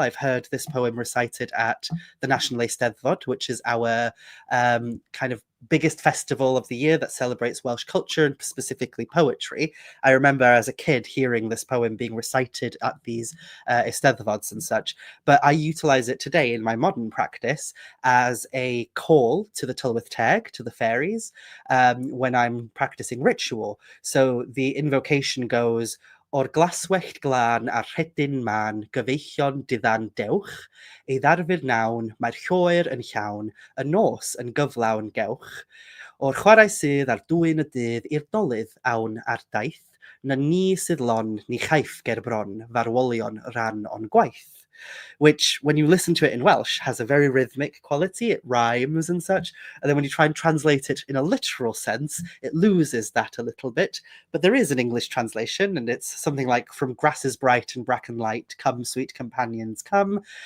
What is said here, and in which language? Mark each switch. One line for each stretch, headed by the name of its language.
English: I've heard this poem recited at the National Eisteddfod, which is our kind of biggest festival of the year that celebrates Welsh culture and specifically poetry. I remember as a kid hearing this poem being recited at these Eisteddfods and such, but I utilize it today in my modern practice as a call to the Tylwyth Teg, to the fairies, when I'm practicing ritual. So the invocation goes,
Welsh: O'r glaswellt glân a rhedyn man, gyfeillion diddan dewch, ei ddarfur nawn, mae'r lloer yn llawn, y nos yn gyflawn gewch. O'r chwarae sydd ar dwyn y dydd i'r dolydd awn ar daith, na ni sydd lon, ni chaiff ger bron, farwolion ran o'n gwaith.
English: Which, when you listen to it in Welsh, has a very rhythmic quality. It rhymes and such. And then when you try and translate it in a literal sense, it loses that a little bit. But there is an English translation, and it's something like, from grasses bright and bracken light, come, sweet companions, come.